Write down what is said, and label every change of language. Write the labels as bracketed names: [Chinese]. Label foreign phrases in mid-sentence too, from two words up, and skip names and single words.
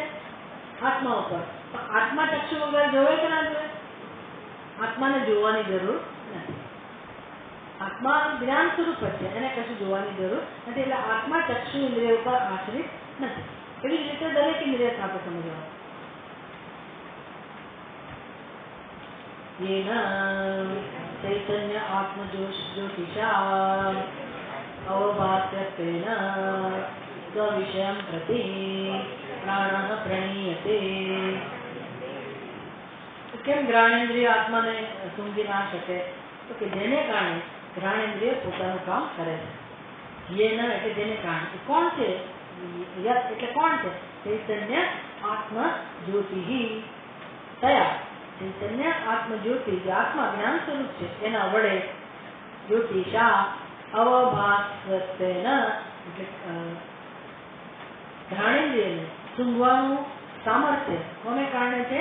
[Gujarati] આત્મા ઉપર। તો આત્મા ચક્ષુ વગર જોવે કે ના જોવે? આત્માને જોવાની જરૂર નથી, આત્મા જ્ઞાન સ્વરૂપ જ છે, એને કશું જોવાની જરૂર નથી। એટલે આત્મા ચક્ષુ ઇન્દ્રિય ઉપર આશ્રિત નથી। એવી જ રીતે દરેક ઇન્દ્રિય સાથે સમજવાનું। [Sanskrit] येन चैतन्य आत्मज्योतिषा अवभास्यत्वेन स्वविषयं प्रति प्राणः प्रणीयते। [Gujarati] કેમ જ્ઞાનેન્દ્રિય આત્માને સૂંઘી ના શકે? તો કે જેને કારણે જ્ઞાનેન્દ્રિય પોતાનું કામ કરે છે. યેન એટલે જેને કારણે. કોણ છે? યત એટલે કોણ છે? [Sanskrit] ચૈતન્ય આત્મ જ્યોતિ તયા. ચૈતન્ય આત્મ જ્યોતિ [Gujarati] જે આત્મા જ્ઞાન સ્વરૂપ છે એના વડે [Sanskrit] જ્યોતિષા અવભાસત્વેન [Gujarati] એટલે જ્ઞાનેન્દ્રિયને સૂંઘવાનું સામર્થ્ય કોને કારણે છે?